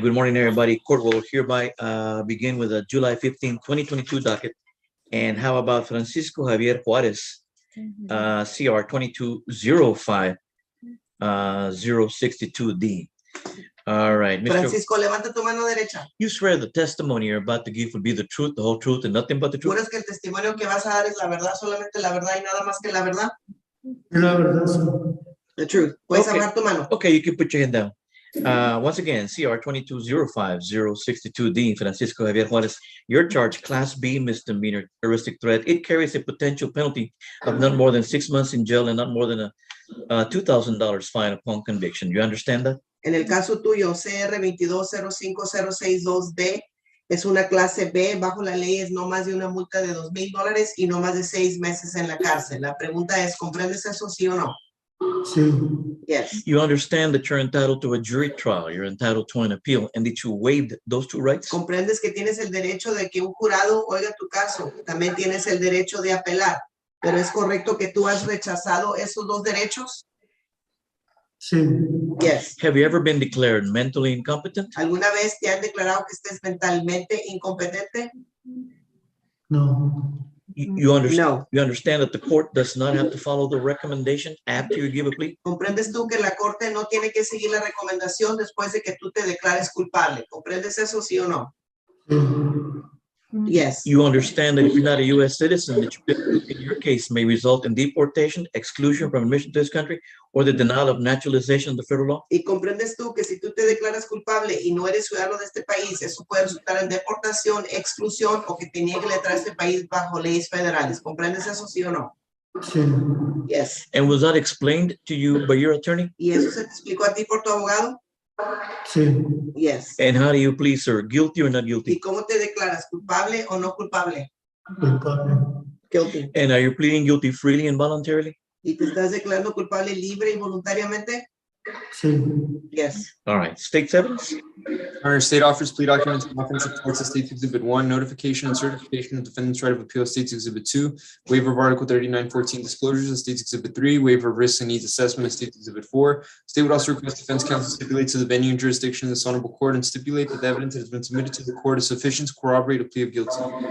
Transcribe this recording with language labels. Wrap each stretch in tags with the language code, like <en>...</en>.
<en>Good morning, everybody. Court will hereby begin with the July 15, 2022 docket. And how about Francisco Javier Juarez, CR 2205 062D. All right, Mr.</en> <es>Francisco, levanta tu mano derecha. You swear the testimony you're about to give will be the truth, the whole truth, and nothing but the truth? ¿Juras que el testimonio que vas a dar es la verdad, solamente la verdad y nada más que la verdad? La verdad, sí.</es> <en>The truth.</en> <es>Puedes</es> <en>Okay.</en> <es>abrir tu mano.</es> <en>Okay, you can put your hand down. Once again, CR 2205 062D, Francisco Javier Juarez, your charge, Class B misdemeanor terroristic threat. It carries a potential penalty of not more than 6 months in jail and not more than a $2,000 fine upon conviction. You understand that?</en> <es>En el caso tuyo, CR 2205062D es una clase B. Bajo la ley es no más de una multa de $2,000 y no más de 6 meses en la cárcel. La pregunta es, ¿comprendes eso, sí o no? Sí.</es> <en>Yes. You understand that you're entitled to a jury trial, you're entitled to an appeal, and that you waived those two rights?</en> <es>¿Comprendes que tienes el derecho de que un jurado oiga tu caso? También tienes el derecho de apelar. ¿Pero es correcto que tú has rechazado esos dos derechos? Sí.</es> <en>Yes. Have you ever been declared mentally incompetent?</en> <es>¿Alguna vez te han declarado que estés mentalmente incompetente? No.</es> <en>You understand? No. You understand that the court does not have to follow the recommendation after you give a plea?</en> <es>¿Comprendes tú que la corte no tiene que seguir la recomendación después de que tú te declares culpable? ¿Comprendes eso, sí o no? Sí.</es> <en>Yes. You understand that if you're not a U.S. citizen, that in your case may result in deportation, exclusion from admission to this country, or the denial of naturalization under federal law?</en> <es>¿Y comprendes tú que si tú te declaras culpable y no eres ciudadano de este país, eso puede resultar en deportación, exclusión o que te niegue la entrada a este país bajo leyes federales? ¿Comprendes eso, sí o no? Sí.</es> <en>Yes. And was that explained to you by your attorney?</en> <es>¿Y eso se te explicó a ti por tu abogado? Sí.</es> <en>Yes. And how do you plead, sir? Guilty or not</en> <es>¿Y</es> <en>guilty?</en> <es>cómo te declaras? ¿Culpable o no culpable? Culpable.</es> <en>Guilty. And are you pleading guilty freely and voluntarily?</en> <es>¿Y te estás declarando culpable libre y voluntariamente? Sí.</es> <en>Yes. All right. State's evidence? Honor, state offers plea documents in offense of Texas State's Exhibit 1, notification and certification of defendant's right of appeal, State's Exhibit 2, waiver of Article 3914 disclosures of State's Exhibit 3, waiver of risks and needs assessment of State's Exhibit 4. State would also request defense counsel stipulate to the venue and jurisdiction of this honorable court and stipulate that the evidence that has been submitted to the court is sufficient to corroborate a plea of guilty.</en>